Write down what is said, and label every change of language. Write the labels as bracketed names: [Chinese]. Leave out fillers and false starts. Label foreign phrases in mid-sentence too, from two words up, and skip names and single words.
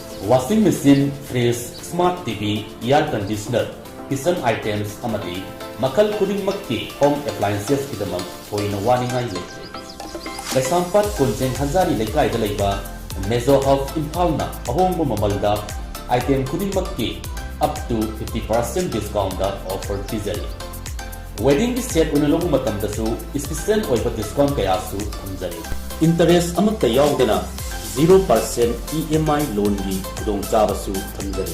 [English] washing machine, fridge, smart TV, air conditioner, kitchen items [Manipuri] amadi makal khudingmakki [English] home appliances [Manipuri] kidamak thoina waningai leite. Kaisampat Kunjeng Hazari Lekai Dalaiba Mezo Hub Impalna ahongba mamalda item khudingmakki [English] up to 50% discount offer [Manipuri] tizari. [English] Wedding set [Manipuri] unalong matamdasu special oiba discount kayasu hamjari. Interest amatta yaudena 0% [English] EMI loan [Manipuri] gi kudong chabasu thamjari.